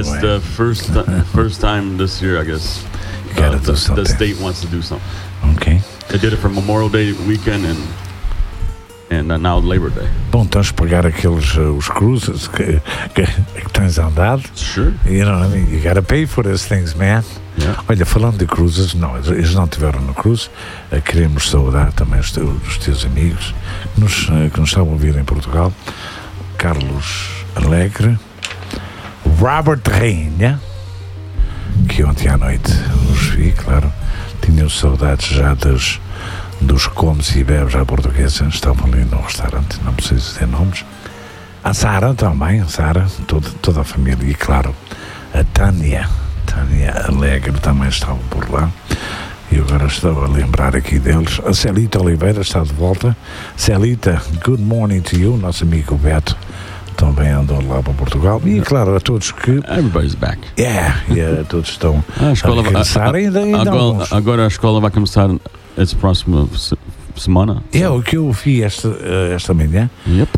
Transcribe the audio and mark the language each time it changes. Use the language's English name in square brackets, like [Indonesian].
[English] It's the first time this year, I guess. You got to do something. The state wants to do something. Okay. I did it for Memorial Day weekend, and... And now Labor Day. [Portuguese] Bom, tens de pagar aqueles os cruzes que tens andado. [English] Sure. You know what I mean? You gotta pay for those things, man. Yeah. [Portuguese] Olha, falando de cruzes, não, eles não tiveram no cruze. Queremos saudar também os teus amigos que nos estão a ouvir em Portugal. Carlos Alegre. Robert Rainha. Que ontem à noite os vi, claro. Tinham saudades já das... dos comes e bebes à portuguesa, estavam ali no restaurante, não preciso dizer nomes. A Sara também, a Sara, toda a família, e claro, a Tânia Alegre também estava por lá. E agora estou a lembrar aqui deles. A Celita Oliveira está de volta. [English] Celita, good morning to you. [Portuguese] Nosso amigo Beto também andou lá para Portugal. E claro, a todos que... [English] Everybody's back. [Portuguese] Yeah, todos estão a começar. Agora a escola vai começar... Essa próxima semana. É, o que eu ouvi esta manhã, [English] yep.